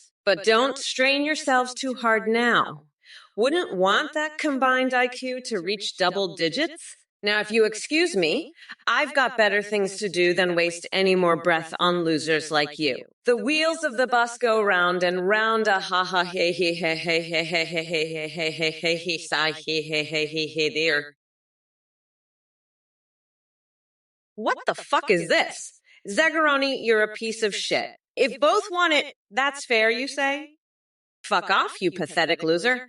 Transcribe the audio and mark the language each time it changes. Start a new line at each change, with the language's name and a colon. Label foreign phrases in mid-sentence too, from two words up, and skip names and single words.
English: But don't strain yourselves too hard now. Wouldn't want that combined IQ to reach double digits? Now, if you excuse me, I've got better things to do than waste any more breath on losers like you. The wheels of the bus go round and round, a ha ha he he he he he he he he he he he he he sigh he he he he he dear. What the fuck is this? Zagaroni, you're a piece of shit. If both want it, that's fair, you say? Fuck off, you pathetic loser.